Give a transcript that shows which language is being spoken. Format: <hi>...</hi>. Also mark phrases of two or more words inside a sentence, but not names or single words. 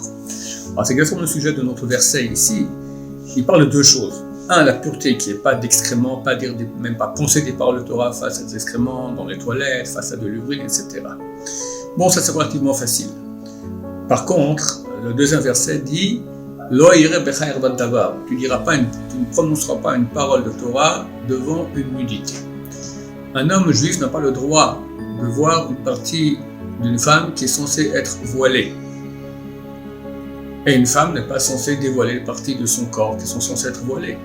<fr>Alors c'est exactement le sujet de notre verset ici. Il parle de 2 choses. Un, la pureté qui n'est pas d'excréments, pas dire même pas poncer des paroles de Torah face à des excréments dans les toilettes, face à de l'urine, etc. Bon, ça c'est relativement facile. Par contre, le 2e verset dit</fr> <he>לא יראה בך ערות דבר.</he> <fr>Tu ne prononceras pas une parole de Torah devant une nudité. Un homme juif n'a pas le droit de voir une partie d'une femme qui est censée être voilée. Et une femme n'est pas censée dévoiler les parties de son corps qui sont censées être voilées.</fr>